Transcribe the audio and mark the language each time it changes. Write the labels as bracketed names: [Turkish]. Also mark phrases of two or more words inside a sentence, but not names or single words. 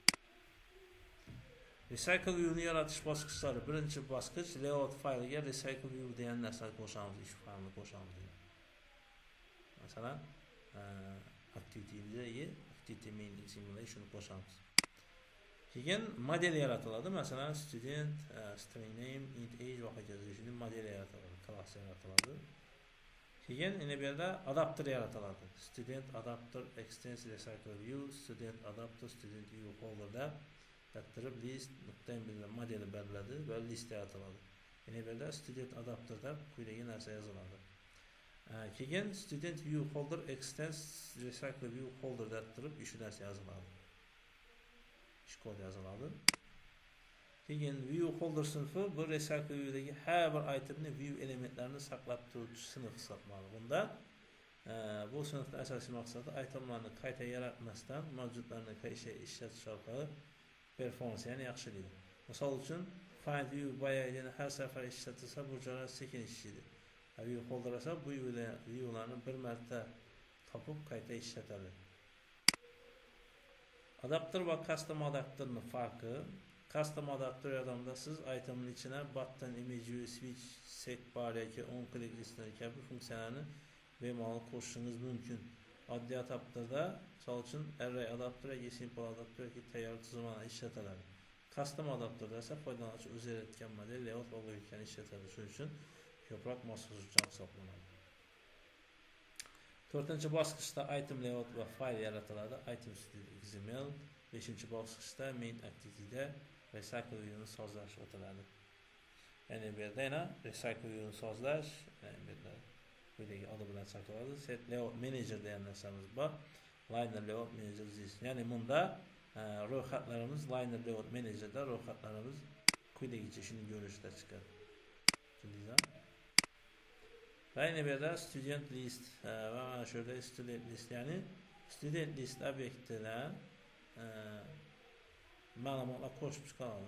[English] Recycle view'ni [Uzbek] yaratish bosqichlari. Birinchi bosqich layout fayliga [English] recycle view [Uzbek] degan narsani qo'shamiz, ish faylini qo'shamiz. Masalan, [English] activity main simulator [Uzbek] shuni qo'shamiz. Keyin model yaratiladi. Masalan, [English] student, string name, int age [Uzbek] va hokazo shuni model yaratiladi, klass yaratiladi. Keyin yana bu yerda adapter yaratiladi. [English] Student adapter extends recycle view, student adapter student view holderda [Uzbek] tartib list nuqtai bilan modeli beriladi va list yaratiladi. Yana bu yerda [English] student adapterda [Uzbek] quyidagi narsa yoziladi. Keyin [English] student view holder extends recycle view holder [Uzbek] deb turib shu narsa yoziladi. Kod yoziladi. Keyin [English] view holder [Uzbek] sinfi bu [English] recycle view'dagi [Uzbek] har bir itemni view elementlarini saqlab turuvchi sinf hisoblanadi. Bunda bu sinfning asosiy maqsadi itemlarni qayta yaratmasdan mavjudlarni qayta ishlatish orqali performansini yaxshilaydi. Misol uchun [English] find view [Uzbek] boyagini har safar ishlatilsa bu jarayon sekin ishlaydi. [English] View holder [Uzbek] esa bu viewlarni bir marta topib qayta ishlatadi. Adapter va [English] custom adapterning [Uzbek] farqi. [English] Custom adapter [Uzbek] yordamida siz itemning ichine [English] button, image, switch, set bar [Uzbek] yoki [English] on click listener [Uzbek] kabi funksiyalarni bemalol qo'shishingiz mumkin. oddiy adapterda, misol uchun [English] array adapter [Uzbek] yoki [English] simple adapter [Uzbek] yoki tayyor tizimlar ishlatiladi. [English] Custom adapterda [Uzbek] esa foydalanuvchi o'zi yaratgan model, layout va logikani ishlatadi. Shuning uchun ko'proq moslashuvchan hisoblanadi. 4-bosqichda [English] item layout [Uzbek] va fayl yaratiladi. [English] Item XML. [Uzbek] 5-bosqichda [English] main activity'da recycle view'ni [Uzbek] sozlash o'tiladi. Ya'ni bu yerda yana [English] recycle view'ni [Uzbek] sozlash, bu yerda quyidagi adi bilan chaqiradi. [English] Set layout manager [Uzbek] degan narsamiz bor. [English] Liner layout manager this. [Uzbek] Ya'ni bunda ro'yxatlarimiz [English] liner layout managerda [Uzbek] ro'yxatlarimiz quyidagicha shuni ko'rinishda chiqadi. Tushundingizmi? Va yana bu yerda [English] student list [Uzbek] va mana shu yerda [English] student list, [Uzbek] ya'ni [English] student list [Uzbek] obyektidan ma'lumotlar qo'shib chiqaradi.